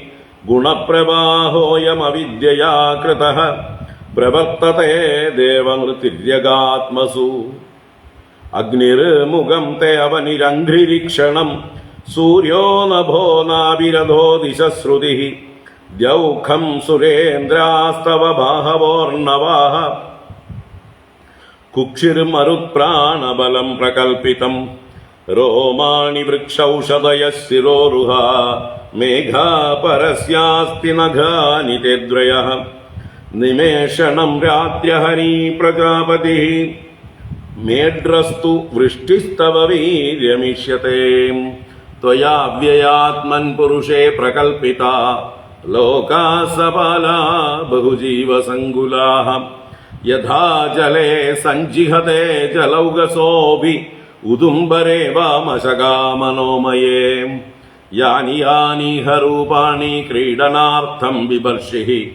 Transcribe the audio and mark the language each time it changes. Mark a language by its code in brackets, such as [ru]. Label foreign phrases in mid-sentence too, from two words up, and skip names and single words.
[sa] ഗുണപ്രവാഹോയമവിദ്യയാ കൃതഃ പ്രവർത്തതേ ദേവനൃതിര്യഗാത്മസു അഗ്നിർമുഖം തേ അവനിരംഘ്രിരീക്ഷണം സൂര്യോ നഭോ നാവിരഥോ ദിശശ്രുതിഃ ദ്യൗഖം സുരേന്ദ്രാസ്തവ ബാഹവോർണവാഃ കുക്ഷിർമരുത്പ്രാണബലം പ്രകൽപിതം रोमाणि वृक्षौषधयः शिरोरुहा मेघा परस्यास्ति नघानि ते द्वयः निमेषणं रात्र्यहरी प्रजापतिः मेढ्रस्तु वृष्टिस्तव वीर्यमिष्यते त्वया व्ययात्मन् पुरुषे प्रकल्पिता लोका सबाला बहुजीवसङ्कुलाः यथा जले सञ्जिहते जलौघसोऽभि उदुम्बरे वामशगामनोमये यानि यानिह रूपाणि क्रीडनार्थं बिभर्षिः